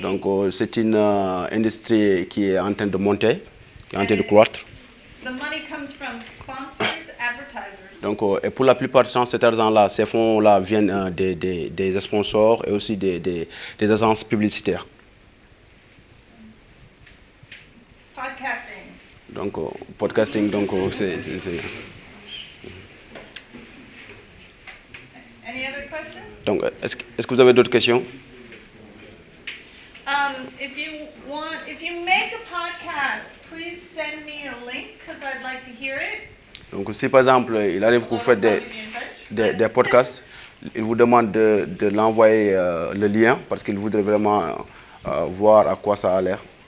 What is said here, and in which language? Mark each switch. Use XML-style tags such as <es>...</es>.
<fr>Donc c'est une industrie qui est en train de monter, qui est en train de croître.</fr> <en>The money comes from sponsors, advertisers.</en> <fr>Donc et pour la plupart du temps, cet argent-là, ces fonds-là viennent des sponsors et aussi des agences publicitaires.</fr> <en>Podcasting.</en> <fr>Donc podcasting, donc c'est</fr> <en>Any other questions?</en> <fr>donc est-ce que vous avez d'autres questions?</fr> <en>If you make a podcast, please send me a link because I'd like to hear it.</en> <fr>Donc si par exemple il arrive que vous faites des podcasts, il vous demande de l'envoyer le lien parce qu'il voudrait vraiment voir à quoi ça a l'air.</fr>